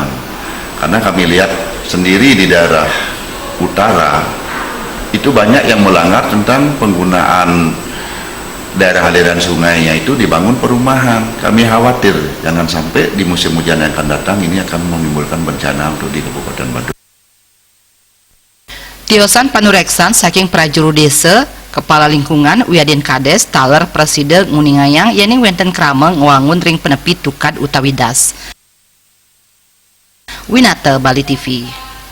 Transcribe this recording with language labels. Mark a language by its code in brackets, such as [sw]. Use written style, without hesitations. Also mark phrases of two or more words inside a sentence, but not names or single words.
[id] Karena kami lihat sendiri di daerah utara itu banyak yang melanggar tentang penggunaan daerah aliran sungainya itu dibangun perumahan. Kami khawatir jangan sampai di musim hujan yang akan datang ini akan menimbulkan bencana untuk di Kabupaten Badung. [ban] Tiosan panureksan saking prajuru desa Kepala Lingkungan Wiadin Kades taler Presiden nguningayang yening wenten krama ngwangun ring penepi tukad utawi das. Winata Bali TV.